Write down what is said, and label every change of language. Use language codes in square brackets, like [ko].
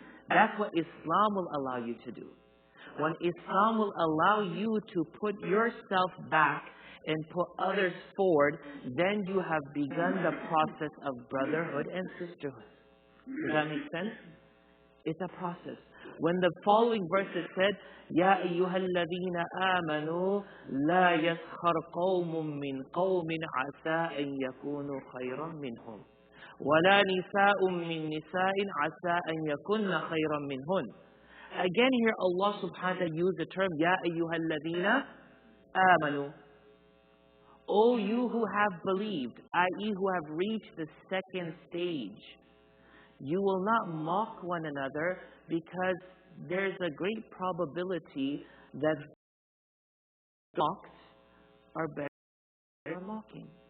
[en] That's what Islam will allow you to do. When Islam will allow you to put yourself back and put others forward, then you have begun the process of brotherhood and sisterhood. Does that make sense? It's a process. when the following verses said, [ar] يَا أَيُّهَا الَّذِينَ آمَنُوا لَا يَسْخَرْ قَوْمٌ مِّنْ قَوْمٍ عَسَىٰ أَن يَكُونُوا خَيْرًا مِّنْهُمْ وَلَا نِسَاءٌ مِّن نِسَاءٍ عَسَىٰ أَن يَكُنَّ خَيْرًا مِّنْهُنْ. [en] Again here Allah subhanahu wa ta'ala used the term [ar] يَا أَيُّهَا الَّذِينَ آمَنُوا. [en] O you who have believed, i.e. who have reached the second stage, you will not mock one another, because there's a great probability that mocked are better than mocking.